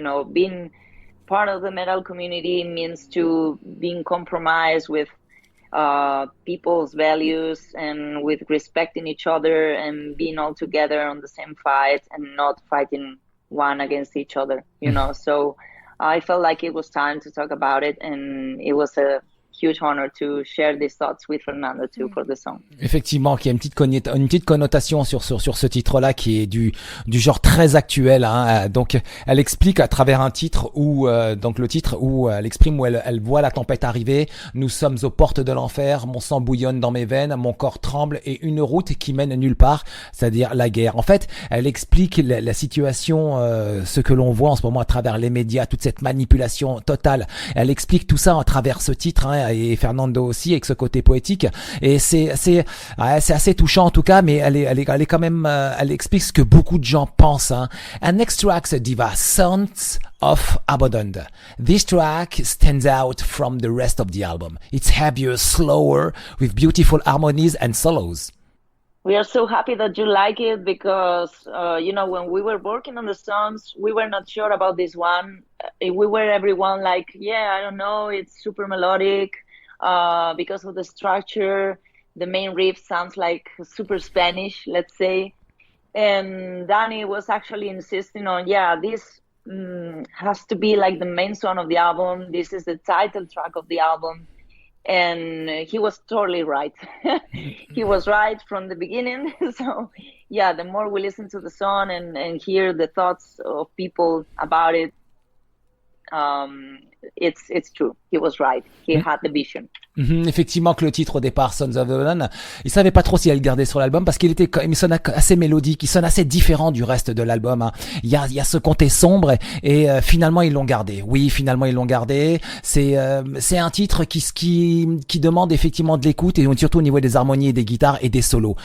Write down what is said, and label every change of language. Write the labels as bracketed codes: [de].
[en] You know, being part of the metal community means to being compromised with people's values and with respecting each other and being all together on the same fight and not fighting one against each other, you know. So I felt like it was time to talk about it, and it was a huge honor to share these thoughts with Fernando too for the song. [fr] Effectivement, qu'il y a une petite connotation sur ce titre-là qui est du genre très actuel. Hein. Donc, elle explique à travers un titre où donc le titre où elle exprime où elle voit la tempête arriver. Nous sommes aux portes de l'enfer. Mon sang bouillonne dans mes veines. Mon corps tremble et une route qui mène nulle part, c'est-à-dire la guerre. En fait, elle explique la situation, ce que l'on voit en ce moment à travers les médias, toute cette manipulation totale. Elle explique tout ça à travers ce titre. Hein, et Fernando aussi avec ce côté poétique, et c'est assez touchant en tout cas, mais elle est quand même elle explique ce que beaucoup de gens pensent. Hein. [en] And next track, Diva, Sons of Abandoned. This track stands out from the rest of the album. It's heavier, slower, with beautiful harmonies and solos. We are so happy that you like it because, you know, when we were working on the songs, we were not sure about this one. We were everyone like, yeah, I don't know, it's super melodic because of the structure. The main riff sounds like super Spanish, let's say. And Danny was actually insisting on, yeah, this has to be like the main song of the album. This is the title track of the album. And he was totally right. He was right from the beginning. So yeah, the more we listen to the song and hear the thoughts of people about it, it's true. He was right. He had the vision. [fr] Effectivement, que le titre au départ, Sons of the Villain, il savait pas trop s'il allait le garder sur l'album parce il sonne assez mélodique, il sonne assez différent du reste de l'album. Hein. Il y a ce côté sombre et finalement ils l'ont gardé. Oui, finalement ils l'ont gardé. C'est un titre qui demande effectivement de l'écoute et surtout au niveau des harmonies et des guitares et des solos.